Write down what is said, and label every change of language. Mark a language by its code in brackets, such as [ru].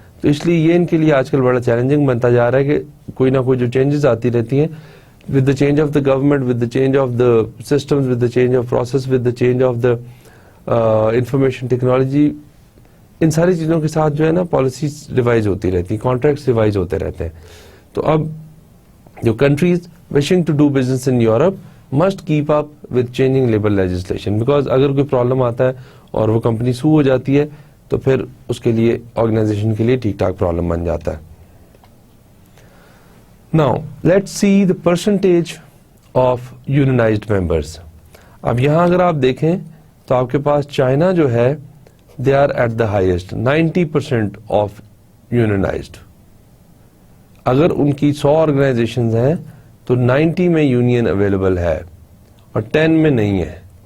[ur] تو اس لیے یہ ان کے لیے آج کل بڑا چیلنجنگ بنتا جا رہا ہے کہ کوئی نہ کوئی جو چینجز آتی رہتی ہیں, [en] with the change of the government, with the change of the systems, with the change of process, with the change of the information technology, [ur] ان ساری چیزوں کے ساتھ جو ہے نا پالیسیز ریوائز ہوتی رہتی ہیں, کانٹریکٹس ریوائز ہوتے رہتے ہیں. تو اب جو countries [en] wishing to do business in Europe must keep up with changing labor legislation, [ur] because اگر کوئی پرابلم آتا ہے اور وہ کمپنی سو ہو جاتی ہے تو پھر اس کے لیے آرگنائزیشن کے لیے ٹھیک ٹھاک پرابلم بن جاتا ہے. [en] Now let's see the percentage of unionized members. [ur] اب یہاں اگر آپ دیکھیں تو آپ کے پاس چائنا جو ہے [en] they are at the highest, 90% of unionized. [ur] اگر ان کی 100 آرگنائزیشنز ہیں تو 90 میں یونین اویلیبل ہے اور 10 میں نہیں ہے.